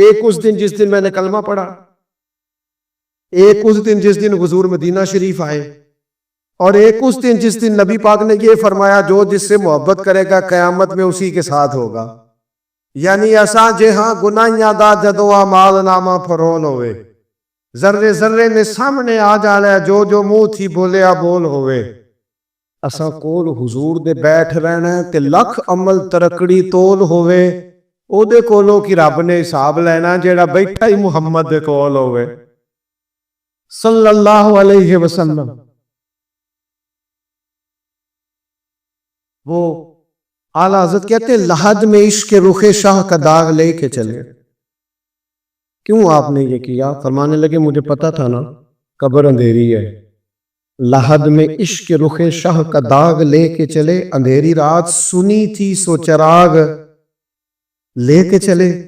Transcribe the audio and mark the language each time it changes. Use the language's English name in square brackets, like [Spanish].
[Urdu] ایک اس دن جس دن میں نے کلمہ پڑھا، ایک اس دن جس دن حضور مدینہ شریف آئے، اور ایک اس دن جس دن نبی پاک نے یہ فرمایا جو جس سے محبت کرے گا قیامت میں اسی کے ساتھ ہوگا. [Punjabi] یعنی ایسا جے ہاں گناہیاں دا جدو مال نامہ فرون ہوئے، ذرے ذرے نے سامنے آ جانا جو جو منہ تھی بولیا بول ہوئے. اساں کول حضور دے بیٹھ رہنا تے لکھ عمل ترکڑی تول ہوئے، او دے کولوں کی رب نے حساب لینا جیڑا بیٹھا ہی محمد دے کول ہوئے صلی اللہ علیہ وسلم. [Urdu] وہ اعلیٰ حضرت کہتے لحد میں عشق رخ شاہ کا داغ لے کے چلے. کیوں آپ نے یہ کیا؟ فرمانے لگے مجھے پتا تھا نا قبر اندھیری ہے، لحد میں عشق رخ شاہ کا داغ لے کے چلے، اندھیری رات سنی تھی سو چراغ لے کے چلے.